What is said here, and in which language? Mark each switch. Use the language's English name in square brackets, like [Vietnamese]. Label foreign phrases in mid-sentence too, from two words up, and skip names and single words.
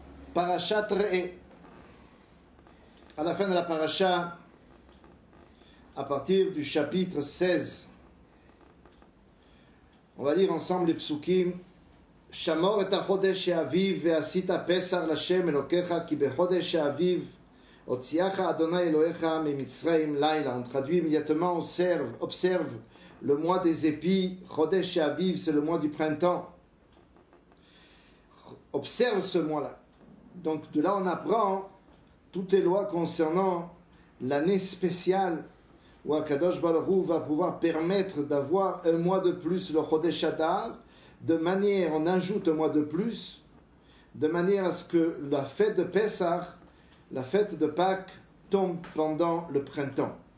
[French] Parashat Re'eh. À la fin de la paracha, à partir du chapitre 16, on va lire ensemble les psukim. [Hebrew] שמור את החודש האביב ועשית פסח להשם אלוקיך כי בחודש האביב הוציאך אדוני אלוקיך ממצרים לילה. [French] On traduit immédiatement, observe le mois des épis. [Hebrew] חודש האביב, [French] c'est le mois du printemps. Observe ce mois-là. Donc de là on apprend toutes les lois concernant l'année spéciale où Akadosh Baruch Hu va pouvoir permettre d'avoir un mois de plus, le [Hebrew] חודש אדר, [French] de manière, on ajoute un mois de plus, de manière à ce que la fête de Pessah, la fête de Pâques, tombe pendant le printemps.